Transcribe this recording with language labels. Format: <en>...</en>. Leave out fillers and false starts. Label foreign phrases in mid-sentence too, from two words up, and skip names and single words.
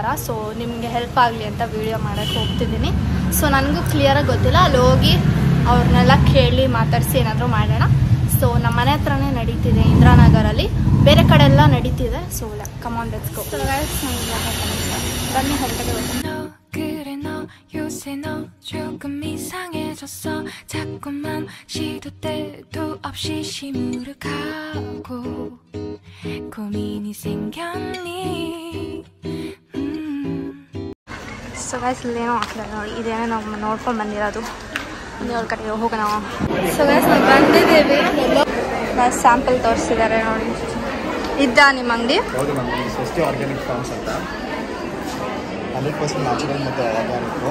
<kn>ಸೊ ನಿಮಗೆ ಹೆಲ್ಪ್ ಆಗಲಿ ಅಂತ ವಿಡಿಯೋ ಮಾಡೋಕ್ಕೆ ಹೋಗ್ತಿದ್ದೀನಿ. ಸೊ ನನಗೂ ಕ್ಲಿಯರಾಗಿ ಗೊತ್ತಿಲ್ಲ. ಅಲ್ಲಿ ಹೋಗಿ ಅವ್ರನ್ನೆಲ್ಲ ಕೇಳಿ ಮಾತಾಡಿಸಿ ಏನಾದರೂ ಮಾಡೋಣ. ಸೊ ನಮ್ಮ ಮನೆ ಹತ್ರನೇ ನಡೀತಿದೆ ಇಂದಿರಾನಗರಲ್ಲಿ, ಬೇರೆ ಕಡೆ ಎಲ್ಲ ನಡೀತಿದೆ.</kn> <en>So come on let's go.</en> <kn>ಬನ್ನಿ ಹೊರಗಡೆ ಹೋಗೋಣ.</kn> <ko>그래 너 요새 너 조금 이상해졌어. 자꾸만 시도 때도 없이 시무룩하고 고민이 생겼니.</ko> <en>so guys</en> <kn>ಇಲ್ಲೇನೋ ಹಾಕಿಲ್ಲ ನೋಡಿ, ಇದೇನೋ ನಾವು ನೋಡ್ಕೊಂಡು ಬಂದಿರೋದು. ಅವ್ರ ಕಡೆಗೆ ಹೋಗೋಣ.</kn> <en>so guys</en> <kn>ನಾವು ಬಂದಿದ್ದೀವಿ. ಸ್ಯಾಂಪಲ್ ತೋರಿಸಿದ್ದಾರೆ ನೋಡಿ. ಇದ್ದ ನಿಮ್ಮ ಅಂಗಡಿ? ಹೌದು, ನಮ್ಮ ಸ್ವಸ್ತಿ ಆರ್ಗ್ಯಾನಿಕ್ ಫಾರ್ಮ್ಸ್ ಅಂತ 100% ನ್ಯಾಚುರಲ್ ಮತ್ತು ಆರ್ಗ್ಯಾನಿಕ್ಕು.</kn>